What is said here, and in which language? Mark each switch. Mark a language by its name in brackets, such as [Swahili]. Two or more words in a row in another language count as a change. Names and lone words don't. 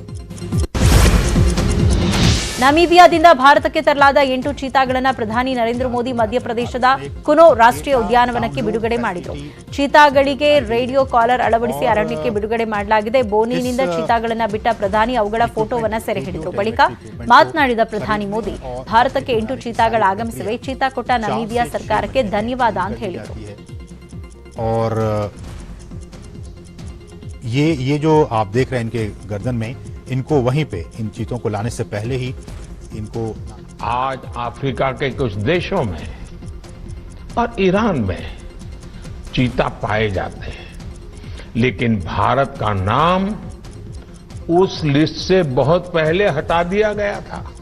[Kannada] ನಮೀಬಿಯಾದಿಂದ ಭಾರತಕ್ಕೆ ತರಲಾದ 8 ಚೀತಾಗಳನ್ನು ಪ್ರಧಾನಿ ನರೇಂದ್ರ ಮೋದಿ ಮಧ್ಯಪ್ರದೇಶದ ಕುನೋ ರಾಷ್ಟ್ರೀಯ ಉದ್ಯಾನವನಕ್ಕೆ ಬಿಡುಗಡೆ ಮಾಡಿದರು. ಚೀತಾಗಳಿಗೆ [English] radio collar [Kannada] ಅಳವಡಿಸಿ ಅರಣ್ಯಕ್ಕೆ ಬಿಡುಗಡೆ ಮಾಡಲಾಗಿದೆ. ಬೋನಿನಿಂದ ಚೀತಾಗಳನ್ನು ಬಿಟ್ಟ ಪ್ರಧಾನಿ ಅವುಗಳ ಫೋಟೋವನ್ನು ಸೆರೆ ಹಿಡಿದರು. ಬಳಿಕ ಮಾತನಾಡಿದ ಪ್ರಧಾನಿ ಮೋದಿ, ಭಾರತಕ್ಕೆ 8 ಚೀತಾಗಳು ಆಗಮಿಸಿವೆ. ಚೀತಾ ಕೊಟ್ಟ ನಮೀಬಿಯಾ ಸರ್ಕಾರಕ್ಕೆ ಧನ್ಯವಾದ ಅಂತ ಹೇಳಿದರು. [Hindi] और ये जो आप देख रहे हैं इनके गर्दन में, इनको वहीं पे इन चीतों को लाने से पहले ही इनको आज अफ्रीका के कुछ देशों में और ईरान में चीता पाए जाते हैं, लेकिन भारत का नाम उस लिस्ट से बहुत पहले हटा दिया गया था.